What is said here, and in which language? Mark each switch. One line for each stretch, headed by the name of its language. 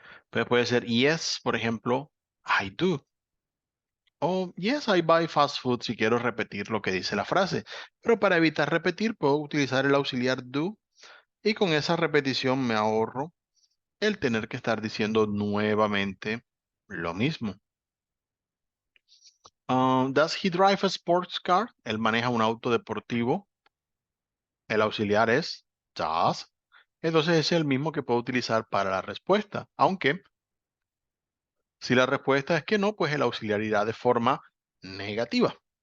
Spanish: Pues puede ser yes, por ejemplo,
English: I do.
Spanish: O
English: yes, I buy fast food
Spanish: si quiero repetir lo que dice la frase. Pero para evitar repetir, puedo utilizar el auxiliar do y con esa repetición me ahorro el tener que estar diciendo nuevamente lo mismo.
English: Does he drive a sports car?
Spanish: Él maneja un auto deportivo. El auxiliar es does. Entonces es el mismo que puedo utilizar para la respuesta. Aunque si la respuesta es que no, pues el auxiliar irá de forma negativa.